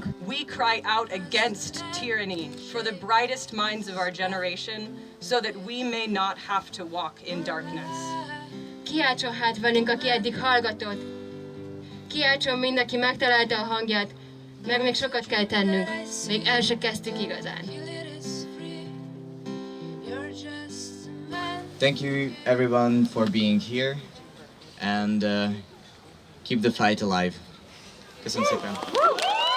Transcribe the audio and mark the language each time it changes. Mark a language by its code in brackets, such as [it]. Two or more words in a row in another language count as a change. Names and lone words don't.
[en] We cry out against tyranny for the brightest minds of our generation, so that we may not have to walk in darkness. [hu] Kiáltson hát velünk, aki eddig hallgatott. Kiáltson mindenki megtalálta a hangját, meg még sokat kell tennünk. Még el se kezdtük igazán. [en] Thank you everyone for being here and keep the fight alive. [hu] Köszönöm szépen.